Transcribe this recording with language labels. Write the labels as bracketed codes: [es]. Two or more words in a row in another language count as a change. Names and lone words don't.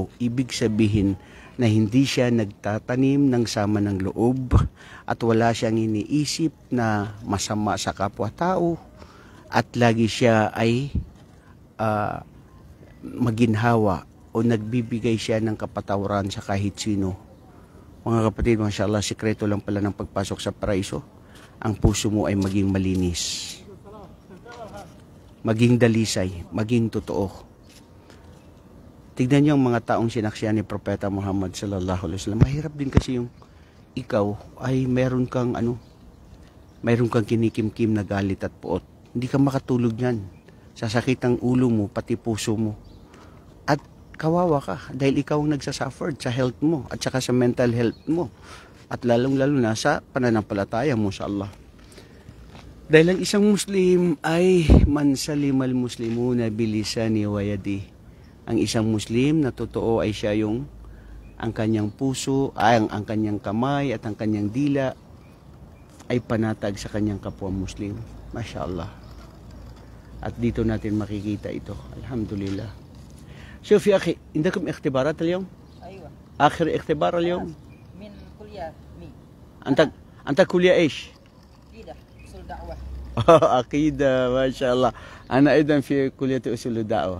[tl] Ibig sabihin na hindi siya nagtatanim ng sama ng loob at wala siyang iniisip na masama sa kapwa-tao at lagi siya ay maginhawa o nagbibigay siya ng kapatawaran sa kahit sino. Mga kapatid, mashallah, sikreto lang pala ng pagpasok sa paraiso. Ang puso mo ay maging malinis, maging dalisay, maging totoo. Tignan niyo ang mga taong sinaksihan ni Propeta Muhammad [ar] صلى الله عليه وسلم. [tl] Mahirap din kasi yung ikaw ay meron kang kinikimkim na galit at puot. Hindi ka makatulog niyan. Sasakit ang ulo mo, pati puso mo. At kawawa ka dahil ikaw ang nagsasuffer sa health mo at saka sa [en] mental health [tl] mo. At lalong-lalo na sa pananampalataya mo sa Allah. Dahil ang isang Muslim ay [ar] من سلم المسلمون بلساني ويدي. [tl] Ang isang Muslim na totoo ay siya yung ang kanyang puso, ang kanyang kamay at ang kanyang dila ay panatag sa kanyang kapwa Muslim. MashaAllah. At dito natin makikita ito. Alhamdulillah. [ar] شوف يا أخي عندكم اختبارات اليوم؟ أيوة. آخر اختبار اليوم؟ من كلية مي. أنت كلية إيش؟ كده سلطة. عقيدة ما شاء الله. أنا أيضا في كلية أصول الدعوة.